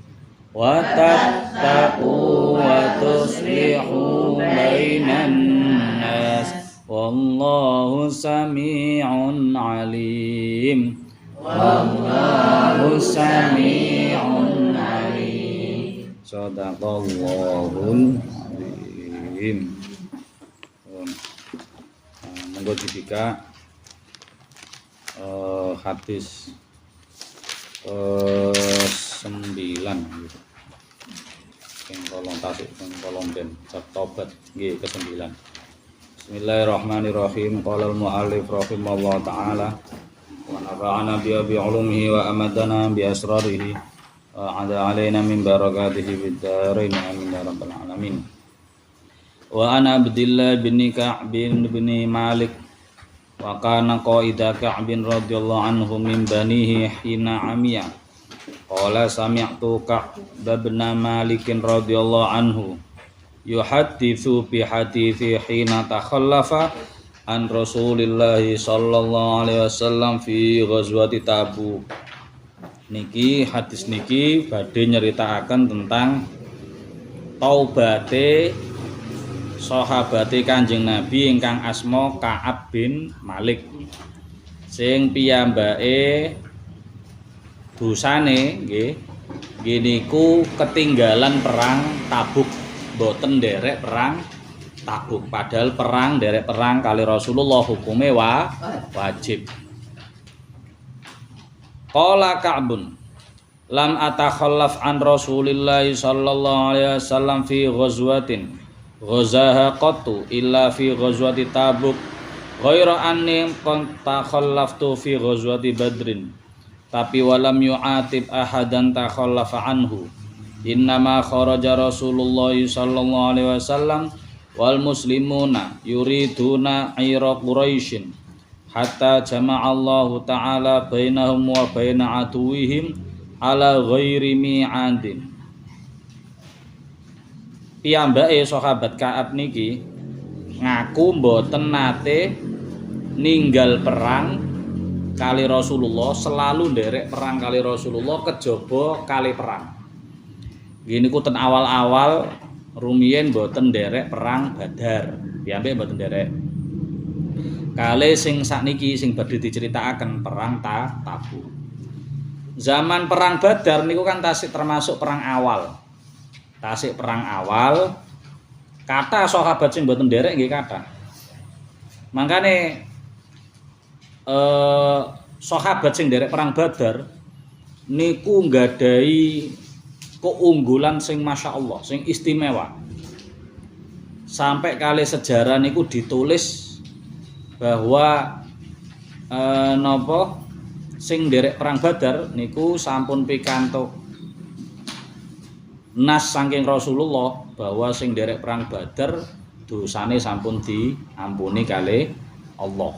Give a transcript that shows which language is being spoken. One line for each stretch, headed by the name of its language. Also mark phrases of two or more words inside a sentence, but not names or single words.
Arabic: والله سميع عليم صدق الله العظيم.
Javanese: Monggo dibika hadis 9 gitu. Sing kolong tasik sing kolong den tobat nggih ke-9.
Arabic: بسم الله الرحمن الرحيم. قال المؤلف رحمه الله تعالى ونفعنا بعلومه وأمدنا بأسراره وأعاد علينا من بركاته في الدارين آمين يا رب العالمين. وعن عبد الله بن كعب بن مالك وكان قائد كعب رضي الله عنه من بنيه حين عمي. قال سمعت كعب بن مالك رضي الله عنه يحدث بحديثه حين تخلف عن رسول الله صلى الله عليه وسلم في غزوة تبوك.
Javanese: Niki hadis niki badhe nyeritakaken tentang taubate sahabate Kanjeng Nabi ingkang asma Ka'ab bin Malik. Sing piyambake dosane nggih niku ketinggalan perang Tabuk, boten nderek perang Tabuk, padahal perang nderek perang kali Rasulullah hukume wajib.
Arabic: قال كعب لم أتخلف عن رسول الله صلى الله عليه وسلم في غزوة غزاها قط إلا في غزوة تبوك غير أني تخلفت في غزوة بدر. Tapi ولم يعاتب أحدا تخلف عنه. إنما خرج رسول الله صلى الله عليه وسلم والمسلمون يريدون عير قريش حتى جمع الله تعالى بينهم وبين عدوهم على غير ميعاد.
Javanese: Piyambake sahabat Ka'ab niki ngaku mboten nate ninggal perang kali Rasulullah, selalu nderek perang kali Rasulullah kejaba kali perang. Gini ku ten awal-awal rumiyin mboten nderek perang Badar, piyambake mboten nderek. Kali sing sakniki sing badhe diceritakaken perang Tabuk. Zaman perang Badar niku kan tasik termasuk perang awal. Tasik perang awal, kata sahabat sing mboten nderek nggih kata. Mangkane sahabat sing nderek perang Badar niku nggadhahi keunggulan sing
Arabic: ما شاء الله,
Javanese: sing istimewa. Sampai kali sejarah niku ditulis bahwa napa sing nderek perang Badar niku sampun pikantuk nas saking Rasulullah bahwa sing nderek perang Badar dosane sampun diampuni kali Allah.